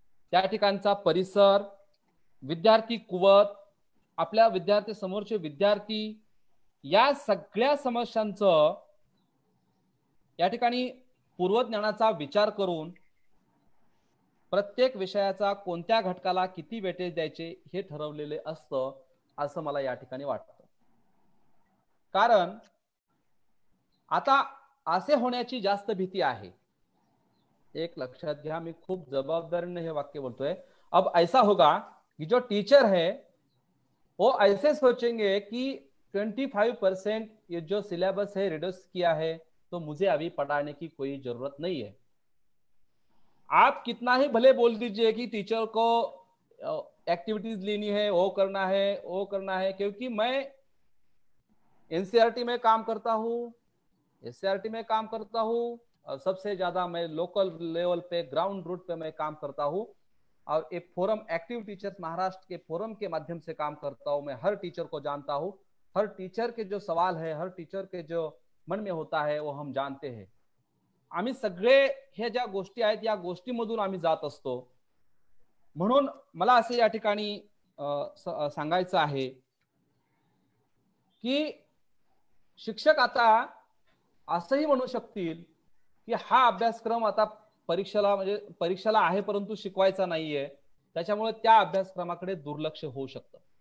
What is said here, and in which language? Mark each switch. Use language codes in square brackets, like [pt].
[mr] त्या ठिकाणचा परिसर, विद्यार्थी कुवत, आपल्या विद्यार्थी समोरचे विद्यार्थी, या सगळ्या समस्यांचं या ठिकाणी पूर्वज्ञानाचा विचार करून प्रत्येक विषयाचा कोणत्या घटकाला किती वेटेज द्यायचे हे ठरवलेले असतं असं मला या ठिकाणी वाटतं. कारण आता असे होण्याची जास्त भीती आहे. एक लक्षात घ्या, मी खूप जबाबदारीने हे वाक्य बोलतोय. [hi] अब ऐसा होगा कि जो टीचर है वो ऐसे सोचेंगे कि 25% ये जो सिलेबस है रिड्यूस किया है तो मुझे अभी पढ़ाने की कोई जरूरत नहीं है. आप कितना ही भले बोल दीजिए कि टीचर को एक्टिविटीज लेनी है, वो करना है, क्योंकि मैं एनसीईआरटी में काम करता हूँ, एससीईआरटी में काम करता हूँ, और सबसे ज्यादा मैं लोकल लेवल पे, ग्राउंड रूट पे मैं काम करता हूँ, और एक फोरम एक्टिव टीचर्स महाराष्ट्र के फोरम के माध्यम से काम करता हूँ. मैं हर टीचर को जानता हूँ, हर टीचर के जो सवाल है, हर टीचर के जो मन में होता है वो हम जानते हैं. [mr] आम्ही सगळे हे ज्या गोष्टी आहेत या गोष्टीमधून आम्ही जात असतो. म्हणून मला असे या ठिकाणी सांगायचं आहे की शिक्षक आता असंही म्हणू शकतील की हा अभ्यासक्रम आता परीक्षेला आहे परंतु शिकवायचा नाहीये, त्याच्यामुळे त्या अभ्यासक्रमाकडे दुर्लक्ष होऊ शकतं.